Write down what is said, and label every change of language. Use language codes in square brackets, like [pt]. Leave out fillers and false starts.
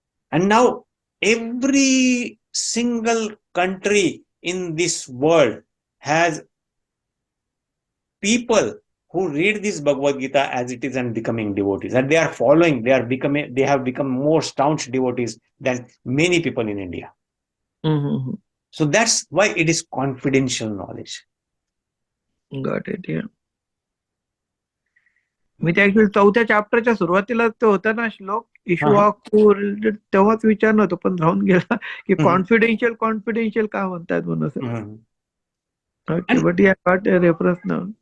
[en] And now every single country in this world has people who read this Bhagavad Gita as it is and becoming devotees, and they are following, they have become more staunch devotees than many people in India. So that's why it is confidential knowledge. Got it, yeah. [mr] मी ते actually 4थ्या चॅप्टरच्या सुरुवातीला ते होता ना श्लोक issue of तेव्हाच विचारलं होतं पण राहून गेला की कॉन्फिडेन्शियल का म्हणतात म्हणून. [en] Okay, but yeah, got a reference now.